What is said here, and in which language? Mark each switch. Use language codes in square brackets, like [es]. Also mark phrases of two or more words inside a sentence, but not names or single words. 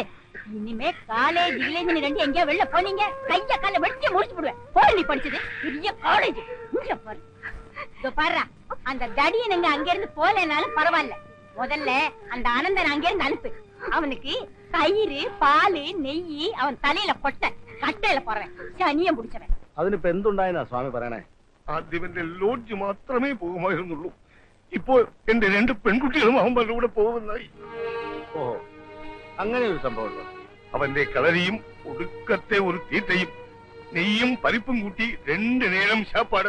[ta] இனிமே காலேஜ் வில்லேஜ் ரெண்டு எங்கேயா வெளில போனீங்க கைய கால வெட்டி முடிச்சு போடுவேன். போய் நீ படிச்சது பெரிய காலேஜ் இங்க பாரு. இதோ பாரு அந்த தடியன் எங்க அங்க இருந்து போலனாலும் பரவாயில்ல. முதல்ல அந்த அனந்தன் அங்க இருந்து அனுப்பு. அவனுக்கு தயிர் பால் நெய் அவன் தலையில கொட்ட [ml] കട്ടയില പറയാൻ ശനിയം പിടിച്ചവൻ. അതിനിപ്പോ എന്തുണ്ടായെന്നാ സ്വാമി പറയണേ? ആദ്യം എന്റെ ലോഡ്ജ് മാത്രമേ പോകുമായിരുന്നുള്ളൂ. ഇപ്പോൾ എന്റെ 2 പെൺകുട്ടികളും അവന്മാരുടെ കൂടെ പോകുന്നതായി. ഓഹോ, അങ്ങനെ ഒരു സംഭവം. അവന്റെ കളരിയും ഒടുക്കത്തെ ഒരു തീറ്റയും നെയ്യും പരിപ്പും കൂട്ടി 2 നേരം ശാപ്പാട്.